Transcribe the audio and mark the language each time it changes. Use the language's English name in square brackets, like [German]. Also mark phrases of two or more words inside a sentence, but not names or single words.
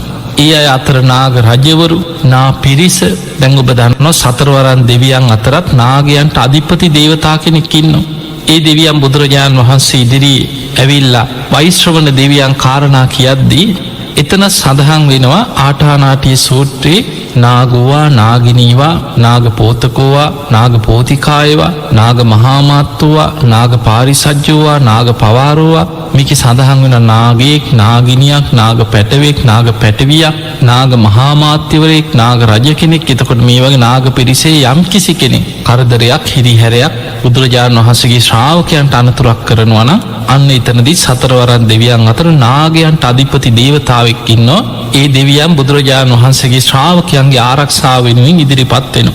[Sinhala] ඒ අය අතර නාග රජවරු, නා පිරිස, දැන් ඔබ දන්නවා සතරවරන් දෙවියන් අතරත් නාගයන්ට අධිපති දේවතා කෙනෙක් ඉන්නවා. ඒ දෙවියන් බුදුරජාණන් වහන්සේ ඉදිරියේ ඇවිල්ලා වෛශ්‍රවණ දෙවියන් කාරණා කියද්දී එතන සඳහන් වෙනවා ආටානාටිය සූත්‍රයේ [Pali] නාගෝවා, නාගිනීවා, නාග පෝතකෝවා, නාග පෝතිකායවා, නාග මහාමාත්තෝවා, නාග පාරිසජ්ජෝවා, නාග පවාරෝවා. [Sinhala] මේක සඳහන් වෙන නාගයෙක්, නාගිනියක්, නාග පැටවෙක්, නාග පැටවියක්, නාග මහාමාත්‍යවරයෙක්, නාග රජ කෙනෙක්. එතකොට මේ වගේ නාග පිරිසේ යම් කිසි කෙනෙක් කරදරයක්, හිරිහැරයක් බුදුරජාණන් වහන්සේගේ ශ්‍රාවකයන්ට අනතුරක් කරනවා නම් අන්න එතනදී සතරවරන් දෙවියන් අතර නාගයන්ට අධිපති දේවතාවෙක් ඉන්නවා. ඒ දෙවියන් බුදුරජාණන් වහන්සේගේ ශ්‍රාවකයන්ගේ ආරක්ෂාව වෙනුවෙන් ඉදිරිපත් වෙනවා.